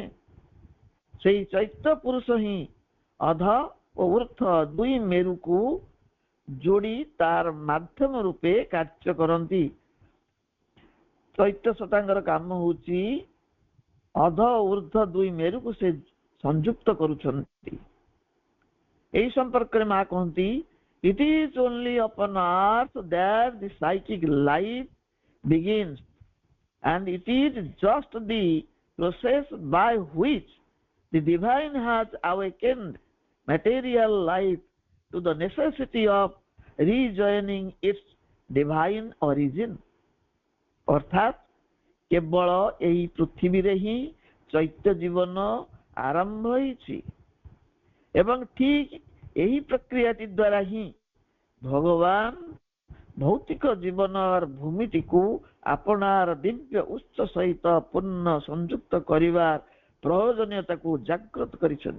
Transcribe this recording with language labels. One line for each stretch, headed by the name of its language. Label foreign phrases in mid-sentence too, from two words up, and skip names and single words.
Odia: ସେଇ ଚୈତ୍ୟ ପୁରୁଷ ହିଁ ଅଧ ଓ ଊର୍ଦ୍ଧ୍ୱ ଦୁଇ ମେରୁକୁ ଯୋଡ଼ି ତାର ମାଧ୍ୟମ ରୂପେ କାର୍ଯ୍ୟ କରନ୍ତି। ଚୈତ୍ୟ ସତ୍ତାଙ୍କର କାମ ହଉଛି ଅଧ ଓ ଊର୍ଦ୍ଧ୍ୱ ଦୁଇ ମେରୁକୁ ସେ ସଂଯୁକ୍ତ କରୁଛନ୍ତି। ଏହି ସମ୍ପର୍କରେ ମା କହନ୍ତି,
English: it is only upon earth that the psychic life begins, and it is just the process by which the divine has awakened material life to the necessity of rejoining its divine origin।
Odia: ଅର୍ଥାତ୍ କେବଳ ଏହି ପୃଥିବୀରେ ହିଁ ଚୈତ୍ୟ ଜୀବନ ଆରମ୍ଭ ହୋଇଛି ଏବଂ ଠିକ୍ ଏହି ପ୍ରକ୍ରିୟାଟି ଦ୍ୱାରା ହିଁ ଭଗବାନ ଭୌତିକ ଜୀବନର ଭୂମିଟିକୁ ଆପଣାର ଦିବ୍ୟ ଉତ୍ସ ସହିତ ପୂର୍ଣ୍ଣ ସଂଯୁକ୍ତ କରିବାର ପ୍ରୟୋଜନୀୟତାକୁ ଜାଗ୍ରତ କରିଛନ୍ତି।